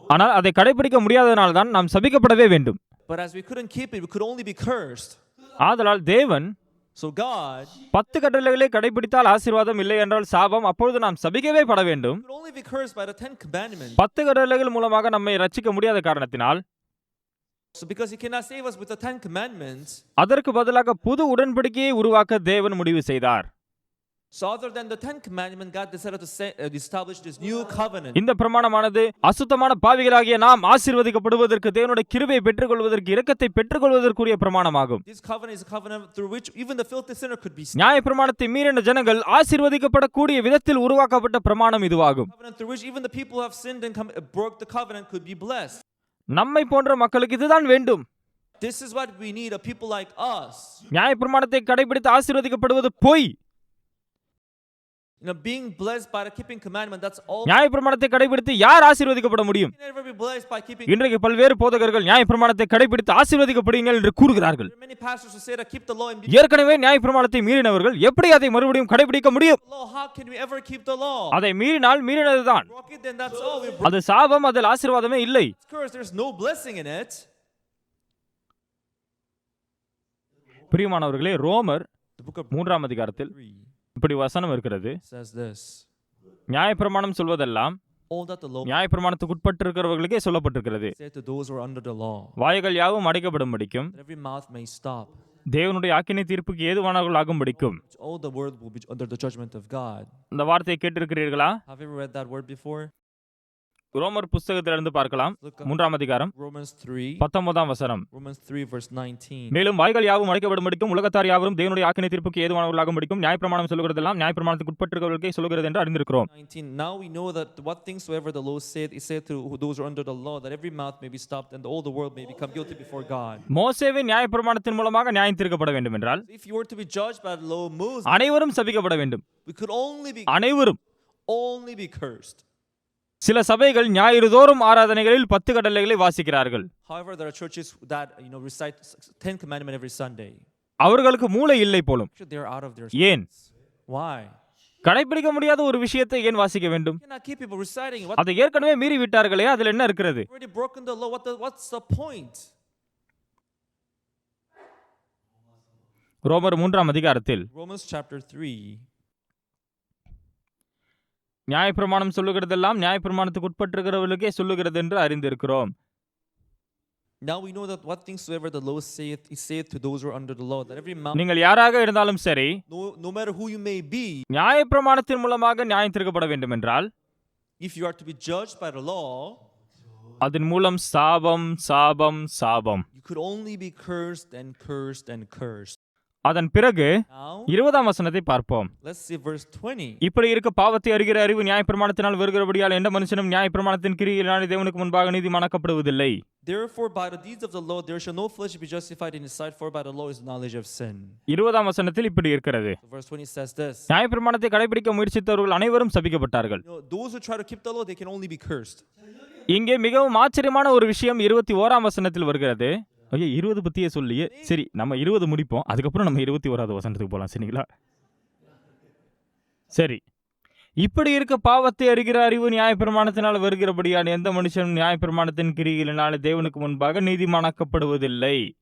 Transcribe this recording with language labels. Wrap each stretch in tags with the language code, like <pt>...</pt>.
<ta>ஆனால் அதை கடைபிடிக்க முடியாததனால் தான் நாம் சபிக்கப்படவே வேண்டும்.</ta> <en>But as we couldn't keep it, we could only be cursed.</en> <ta>ஆதலால் தேவன்</ta> <en>So God</en> <ta>10 கட்டளைகளை கடைபிடித்தால் ஆசீர்வாதம், இல்லை என்றால் சாபம், அப்பொழுது நாம் சபிக்கவே பட வேண்டும்.</ta> <en>could only be cursed by the 10 commandments.</en> <ta>10 கட்டளைகள் மூலமாக நம்மை ரட்சிக்க முடியாத காரணத்தினால்,</ta> <en>So because he cannot save us with the 10 commandments,</en> <ta>அதற்கு பதிலாக புது உடன்படிக்கையை உருவாக்க தேவன் முடிவு செய்தார்.</ta> <en>so other than the 10 commandments, God decided to establish this new covenant.</en> <ta>இந்த பிரமாணமானது அசுத்தமான பாவிகளாகிய நாம் ஆசீர்வதிக்கப்படுவதற்கு, தேவனுடைய கிருபையை பெற்றுக்கொள்வதற்கு, இரக்கத்தை பெற்றுக்கொள்வதற்குரிய பிரமாணமாகும்.</ta> <en>This covenant is a covenant through which even the filthy sinner could be saved.</en> <ta>நியாயப்பிரமாணத்தை மீறின ஜனங்கள் ஆசீர்வதிக்கப்படக்கூடிய விதத்தில் உருவாக்கப்பட்ட பிரமாணம் இதுவாகும்.</ta> <en>Covenant through which even the people who have sinned and broke the covenant could be blessed.</en> <ta>நம்மை போன்ற மக்களுக்கு இதுதான் வேண்டும்.</ta> <en>This is what we need, a people like us.</en> <ta>நியாயப்பிரமாணத்தை கடைபிடித்து ஆசீர்வதிக்கப்படுவது பொய்.</ta> <en>Being blessed by keeping commandment, that's all.</en> <ta>நியாயப்பிரமாணத்தை கடைபிடித்து யார் ஆசீர்வதிக்கப்பட முடியும்?</ta> <en>You can never be blessed by keeping.</en> <ta>இன்றைக்கு பல்வேறு போதகர்கள் நியாயப்பிரமாணத்தை கடைபிடித்து ஆசீர்வதிக்கப்படுங்கள் என்று கூறுகிறார்கள்.</ta> <en>There are many pastors who say that keep the law and</en> <ta>ஏற்கனவே நியாயப்பிரமாணத்தை மீறினவர்கள் எப்படி அதை மறுபடியும் கடைபிடிக்க முடியும்?</ta> <en>law. How can we ever keep the law?</en> <ta>அதை மீறினால் மீறினதுதான்.</ta> <en>Broke it, then that's all. We</en> <ta>அது சாபம், அதில் ஆசீர்வாதமே இல்லை.</ta> <en>curse. There's no blessing in it.</en> <ta>பிரியமானவர்களே, ரோமர்</ta> <en>The book of</en> <ta>3 அதிகாரத்தில்</ta> <en>3</en> <ta>இப்படி வசனம் இருக்கிறது.</ta> <en>says this.</en> <ta>நியாயப்பிரமாணம் சொல்வதெல்லாம்</ta> <en>All that the law</en> <ta>நியாயப்பிரமாணத்துக்கு உட்பட்டு இருக்கிறவர்களுக்கே சொல்லப்பட்டிருக்கிறது.</ta> <en>said to those who are under the law,</en> <ta>வாய்கள் யாவும் அடைக்கப்படும்படிக்கும்,</ta> <en>that every mouth may stop.</en> <ta>தேவனுடைய ஆக்கினை தீர்ப்புக்கு ஏதுவானவர்கள் ஆகும்படிக்கும்.</ta> <en>All the world will be under the judgment of God.</en> <ta>இந்த வார்த்தையை கேட்டிருக்கிறீர்களா?</ta> <en>Have you ever read that word before?</en> <ta>ரோமர் புத்தகத்திலிருந்து பார்க்கலாம்.</ta> <en>Look up</en> <ta>3 அதிகாரம்</ta> <en>Romans 3.</en> <ta>19 வசனம்.</ta> <en>Romans 3 verse 19.</en> <ta>மேலும் வாய்கள் யாவும் அடைக்கப்படும்படிக்கும், உலகத்தார் யாவரும் தேவனுடைய ஆக்கினை தீர்ப்புக்கு ஏதுவானவர்களாகும்படிக்கும் நியாயப்பிரமாணம் சொல்லுகிறதெல்லாம் நியாயப்பிரமாணத்துக்கு உட்பட்டிருக்கிறவர்களுக்கே சொல்லுகிறது என்று அறிந்திருக்கிறோம்.</ta> <en>19. Now we know that what things soever the law said, it said to those who are under the law, that every mouth may be stopped and all the world may become guilty before God.</en> <ta>மோசேவின் நியாயப்பிரமாணத்தின் மூலமாக நியாயம் தீர்க்கப்பட வேண்டும் என்றால்,</ta> <en>If you were to be judged by the law of Moses,</en> <ta>அனைவரும் சபிக்கப்பட வேண்டும்.</ta> <en>we could</en> <ta>அனைவரும்.</ta> <en>only be cursed.</en> <ta>சில சபைகள் ஞாயிறு தோறும் ஆராதனைகளில் 10 கட்டளைகளை வாசிக்கிறார்கள்.</ta> <en>However, there are churches that recite 10 commandments every Sunday.</en> <ta>அவர்களுக்கு மூளை இல்லை போலும்.</ta> <en>They are out of their</en> <ta>ஏன்?</ta> <en>Why?</en> <ta>கடைபிடிக்க முடியாத ஒரு விஷயத்தை ஏன் வாசிக்க வேண்டும்?</ta> <en>You cannot keep people reciting.</en> <ta>அதை ஏற்கனவே மீறி விட்டார்களே, அதில் என்ன இருக்கிறது?</ta> <en>Already broken the law. What's the point?</en> <ta>ரோமர் 3 அதிகாரத்தில்</ta> <en>Romans chapter 3.</en> <ta>நியாயப்பிரமாணம் சொல்லுகிறதெல்லாம் நியாயப்பிரமாணத்துக்கு உட்பட்டிருக்கிறவர்களுக்கே சொல்லுகிறது என்று அறிந்திருக்கிறோம்.</ta> <en>Now we know that what things soever the law saith, it saith to those who are under the law, that every mouth,</en> <ta>நீங்கள் யாராக இருந்தாலும் சரி,</ta> <en>no matter who you may be,</en> <ta>நியாயப்பிரமாணத்தின் மூலமாக நியாயம் தீர்க்கப்பட வேண்டும் என்றால்,</ta> <en>If you are to be judged by the law,</en> <ta>அதன் மூலம் சாபம் சாபம் சாபம்.</ta> <en>you could only be cursed and cursed and cursed.</en> <ta>அதன் பிறகு</ta> <en>Now,</en> <ta>20ஆம் வசனத்தை பார்ப்போம்.</ta> <en>let's see verse 20.</en> <ta>இப்படி இருக்க பாவத்தை அறிகிற அறிவு நியாயப்பிரமாணத்தினால் வருகிறபடியால் எந்த மனுஷனும் நியாயப்பிரமாணத்தின் கிரியையினாலே தேவனுக்கு முன்பாக நீதிமானாக்கப்படுவதில்லை.</ta> <en>Therefore, by the deeds of the law, there shall no flesh be justified in his sight, for by the law is the knowledge of sin.</en> <ta>20ஆம் வசனத்தில் இப்படி இருக்கிறது.</ta> <en>So verse 20 says this.</en> <ta>நியாயப்பிரமாணத்தை கடைபிடிக்க முயற்சித்தவர்கள் அனைவரும் சபிக்கப்பட்டார்கள்.</ta> <en>Those who try to keep the law, they can only be cursed.</en> <ta>இங்கே மிகவும் ஆச்சரியமான ஒரு விஷயம் 21ஆம் வசனத்தில் வருகிறது. ஐயோ 20 பத்தியே சொல்லியே. சரி, நம்ம 20 முடிப்போம், அதுக்கப்புறம் நம்ம 21வது வசனத்துக்கு போகலாம். சரிங்களா? சரி, இப்படி இருக்க பாவத்தை அறிகிற அறிவு நியாயப்பிரமாணத்தினால் வருகிறபடியான எந்த மனுஷனும் நியாயப்பிரமாணத்தின் கிரியைகளினாலே தேவனுக்கு முன்பாக நீதிமானாக்கப்படுவதில்லை.</ta>